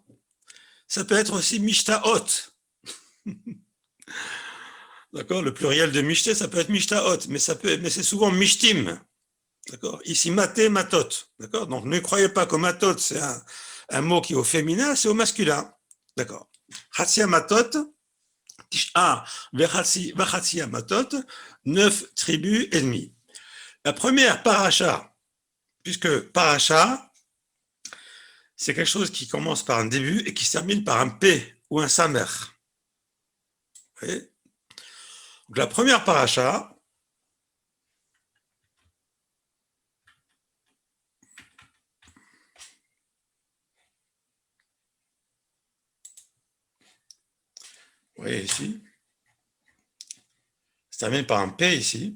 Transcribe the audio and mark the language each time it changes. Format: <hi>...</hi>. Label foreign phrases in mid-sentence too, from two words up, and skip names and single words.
<fr>Ça peut être aussi mishtaot. D'accord? Le pluriel de michté, ça peut être mishtaot, mais c'est souvent mishtim. D'accord? Ici,</fr> <he>maté, matot.</he> <fr>D'accord? Donc, ne croyez pas que matot, c'est un mot qui est au féminin, c'est au masculin. D'accord?</fr> <he>חצי מטות, תשעה וחצי מטות,</he> <fr>9 tribus et demie. La première paracha, puisque paracha, c'est quelque chose qui commence par un début et qui se termine par un P ou un Samer. Vous voyez? Donc la première paracha, vous voyez ici, se termine par un P ici.</fr>